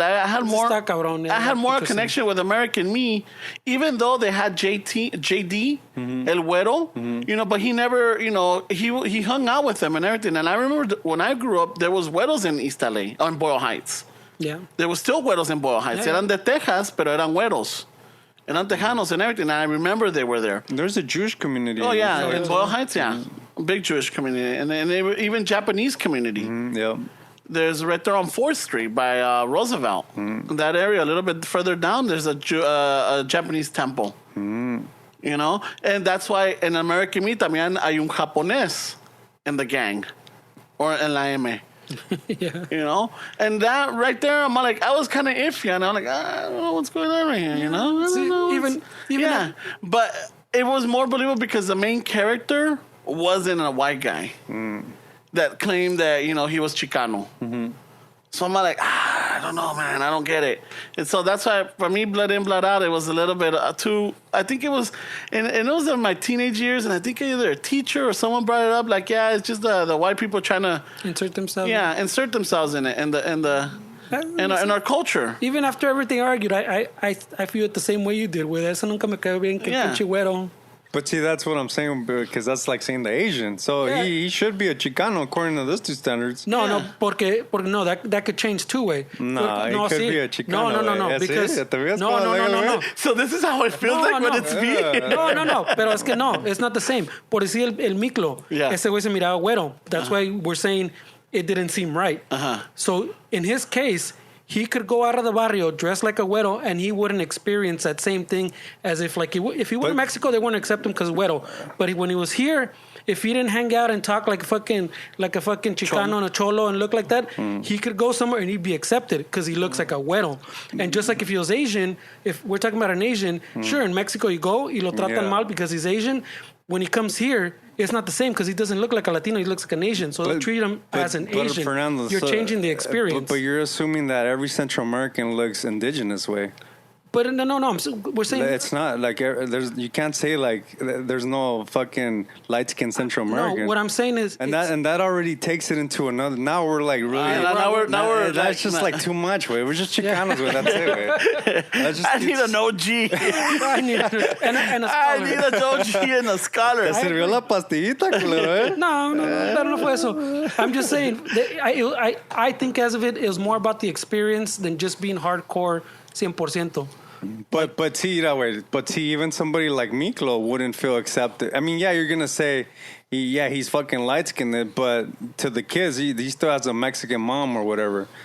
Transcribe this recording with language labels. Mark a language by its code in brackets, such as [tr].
[en] I had more connection with American me, even though they had JD, El Güero, but he never, he hung out with them and everything. And I remember when I grew up, there was güeros in East LA, in Boyle Heights. Yeah. There was still güeros in Boyle Heights. [es] Eran de Texas, pero eran güeros. Eran tejanos and everything. And I remember they were there. [en] There's a Jewish community. Oh, yeah, in Boyle Heights, big Jewish community. And they were even Japanese community. Yeah. there's right there on 4th Street by Roosevelt. That area, a little bit further down, there's a Japanese temple. You know? And that's why in American Me [es] también hay un japonés [en] in the gang. [es] Or en la M. [en] Yeah. You know? And that right there, I'm like, I was kind of iffy. And I'm like, I don't know what's going on right here, you know? I don't know. Even Yeah. But it was more believable because the main character wasn't a white guy that claimed that, you know, he was Chicano. So I'm like, I don't know, man. I don't get it. And so that's why, for me, Blood In, Blood Out, it was a little bit too... I think it was... And it was in my teenage years, and I think either a teacher or someone brought it up, like, yeah, it's just the white people trying to... insert themselves. Yeah, insert themselves in it, in our culture. Even after everything argued, I feel it the same way you did. With [es] eso nunca me quedó bien que pinche güero. [en] But see, that's what I'm saying, because that's like saying the Asian. So he should be a Chicano according to those two standards. [es] No, porque no, [en] that could change two way. No, he could be a Chicano. No, because no. So this is how it feels when it's me. [es] No, pero es que no, [en] it's not the same. [es] Por decir el miclo, ese güey se miraba güero. [en] That's why we're saying it didn't seem right. So in his case, he could go out of the barrio dressed like a güero, and he wouldn't experience that same thing as if like if he went to Mexico, they wouldn't accept him because güero. But when he was here, if he didn't hang out and talk like a fucking Chicano and a cholo and look like that, he could go somewhere and he'd be accepted because he looks like a güero. And just like if he was Asian, if we're talking about an Asian, sure, in Mexico you go, [es] y lo tratan mal [en] because he's Asian. When he comes here, it's not the same because he doesn't look like a Latino. He looks like an Asian. So they treat him as an Asian. Fernando, you're changing the experience. But you're assuming that every Central American looks indigenous way. But no, we're saying... It's not like you can't say like there's no fucking light-skinned Central American. No, what I'm saying is... And that already takes it into another... Now we're like really... That's just like too much, way. We're just Chicanos, way. That's it, way. I need an OG. I need a scholar. I need an OG and a scholar. [es] ¿Te sirvió la pastillita, culero, eh? No, pero no fue eso. [en] I'm just saying, I think as of it was more about the experience than just being hardcore 100%. But see, that way. But see, even somebody like Miklo wouldn't feel accepted. I mean, yeah, you're gonna say, he's fucking light skinned, but to the kids, he still has a Mexican mom or whatever.